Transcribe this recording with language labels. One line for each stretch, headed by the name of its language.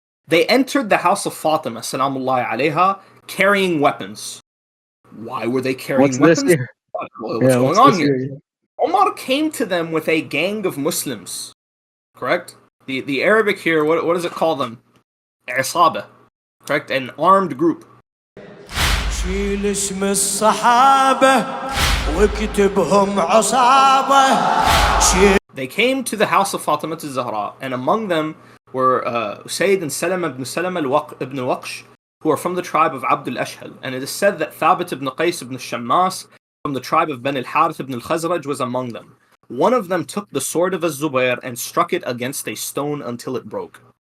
English: They entered the house of Fatima, salamullahi alayha, carrying weapons. Why were they carrying weapons? This here? What's going on here? Umar came to them with a gang of Muslims. Correct? The Arabic here, what does it call them? Isaba. Correct? An armed group.
Arabic: شيل اسم الصحابة واكتبهم عصابة.
English: They came to the house of Fatima al-Zahra, and among them were Usayd and Salama ibn Salama ibn al-Waqsh, who are from the tribe of Abd al-Ashhal. And it is said that Thabit ibn Qais ibn al-Shammas from the tribe of Ben al-Harith ibn al-Khazraj was among them. One of them took the sword of Az-Zubayr and struck it against a stone until it broke.